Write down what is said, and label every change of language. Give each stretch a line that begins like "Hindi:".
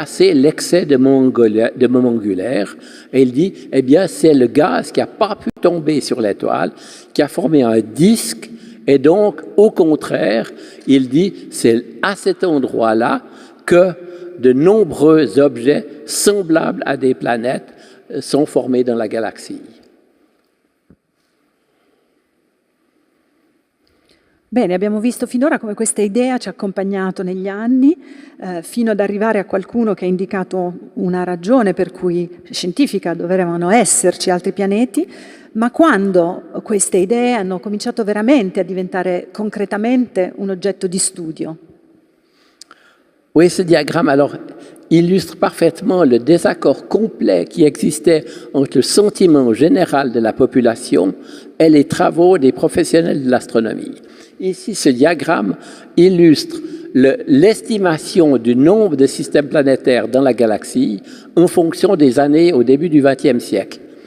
French: dépasser l'excès de moment angulaire. Et il dit, eh bien, c'est le gaz qui n'a pas pu tomber sur l'étoile, qui a formé un disque. Et donc, au contraire, il dit, c'est à cet endroit-là que de nombreux objets semblables à des planètes
Italian: sono formati
French: dans la galaxia.
Italian: Bene, abbiamo visto finora come questa idea ci ha accompagnato negli anni, fino ad arrivare a qualcuno che ha indicato una ragione per cui scientifica dovevano esserci altri pianeti, ma quando queste idee hanno cominciato veramente a diventare concretamente un oggetto di studio?
French: Oui, ce diagramme alors illustre parfaitement le désaccord complet qui existait entre le sentiment général de la population et les travaux des professionnels de l'astronomie. Ici, ce diagramme illustre l'estimation du nombre de systèmes planétaires dans la galaxie en fonction des années au début du XXe siècle.